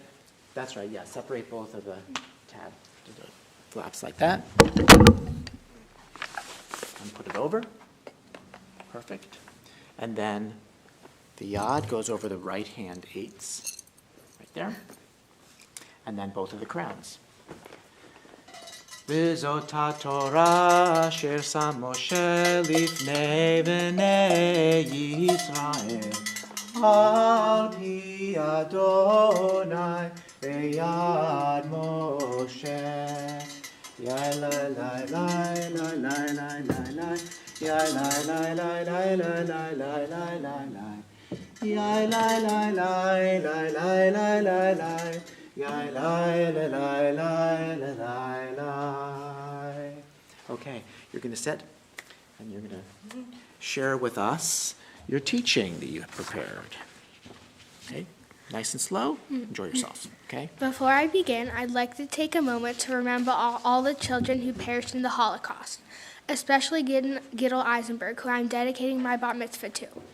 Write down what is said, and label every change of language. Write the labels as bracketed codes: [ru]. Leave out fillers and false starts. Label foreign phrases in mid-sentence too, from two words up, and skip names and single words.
[en] That's right, yeah, separate both of the flaps like that. And put it over. Perfect. And then the yod goes over the right hand eights, right there. And then both of the crowns. [he] וזאת התורה אשר שם משה לפני בני ישראל על פי יהוה ביד משה. Yai lai lai lai lai lai lai lai lai. Yai lai lai lai lai lai lai lai lai lai lai. Yai lai lai lai lai lai lai lai lai. Yai lai lai lai lai lai lai lai. [en] Okay, you're going to sit and you're going to share with us your teaching that you have prepared. Okay, nice and slow. Enjoy yourselves. Okay. Before I begin, I'd like to take a moment to remember all the children who perished in the Holocaust, especially Gidel Eisenberg, who I'm dedicating my [he] בת מצווה [en] to.